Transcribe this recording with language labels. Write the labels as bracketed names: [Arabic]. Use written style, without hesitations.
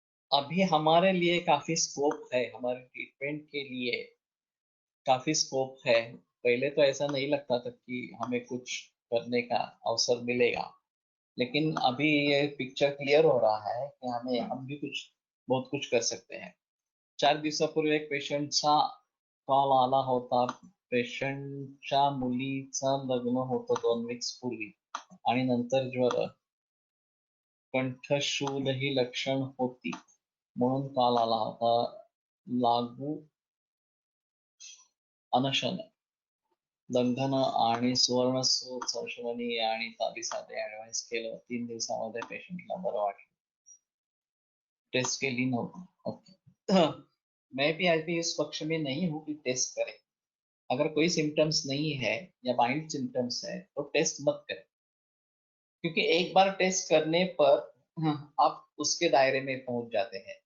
[Hindi] अभी हमारे लिए काफी स्कोप है, हमारे ट्रीटमेंट के लिए काफी स्कोप है। पहले तो ऐसा नहीं लगता था कि हमें कुछ करने का अवसर मिलेगा, लेकिन अभी ये पिक्चर क्लियर हो रहा है कि हम भी बहुत कुछ कर सकते हैं। [Marathi] 4 दिवसापूर्वी एक पेशंटचा कॉल आला होता. पेशंटच्या मुलीचं लग्न होतं 2 वीक्स पूर्वी आणि नंतर ज्वर, कंठशूल ही लक्षण होती म्हणून कॉल आला होता. लागू अनशन, लंघन आणि सुवर्णसूर संशोधनी आणि ताबीसादे ऍडवाइस केलं. 3 दिवसामध्ये पेशंटला बरं वाटलं. टेस्ट केली नव्हती. ओके. [Hindi] मैं भी अभी इस पक्ष में नहीं हूँ कि टेस्ट करें. अगर कोई सिम्टम्स नहीं है या माइल्ड सिम्टम्स है तो टेस्ट मत करें, क्योंकि एक बार टेस्ट करने पर आप उसके दायरे में पहुंच जाते हैं.